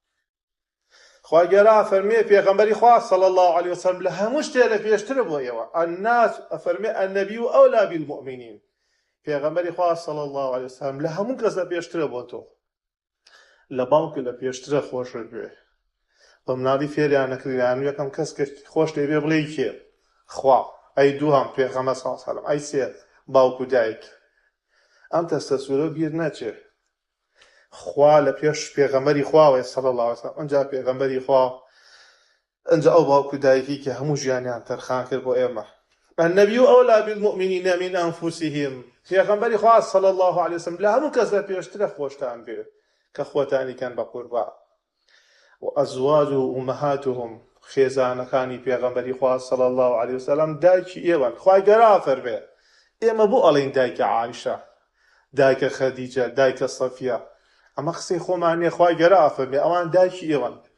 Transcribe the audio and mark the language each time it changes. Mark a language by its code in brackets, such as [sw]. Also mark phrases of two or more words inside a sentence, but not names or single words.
[ckb] خوا گەورە فەرمێ پێغەمبەری خوا [ar] صلی الله علیه وسلم [ckb] لە هەموو شتێ لە پێشترە بۆ ئێوە الناس فەرمێ [ar] النبی ئەولا بالمؤمنین [ckb] پێغەمبەری خوا [ar] صلی الله علیه وسلم [ckb] لە هەموو کەس لە پێشترە بۆ تۆ لە باوکە لە پێشترە خۆشت بێ بە مناڵی فێریان نەکردیان یەکەم کەس کە خۆش لێ بڵێ کێ خوا ئەی دووهەم پێغەمبەر [ar] صلی الله علیه وسلم [ckb] ئەی سێ باوک و دایک ئەم تەستە سوورە بیر نەچێ خوا لە پێش پێغەمبەری خواوە [ar] صلی الله علیه وسلم [ckb] ئەنجا پێغەمبەری خوا ئەنجا ئەو باوک و دایکی کە هەموو ژیانیان تەرخان کرد بۆ ئێمە [ar] النبي أولى بالمؤمنين من أنفسهم [ckb] پێغەمبەری خوا [ar] صلی الله علیه وسلم [ckb] لە هەموو کەس لە پێشترە خۆشتان بێ کە خۆتانی کەن بە قوربان [ar] وأزواج أمهاتهم [ckb] خێزانەکانی پێغەمبەری خوا [ar] صلی الله علیه وسلم [ckb] دایکی ئێوەن خوای گەورە فەرمێ ئێمە بۆ ئەڵێن دایکە عایشە دایکە خەدیجە دایکە سەفیە ئەمە قسەی خۆمان نییە خوای گەورە فەرمێ ئەوان دایکی ئێوەن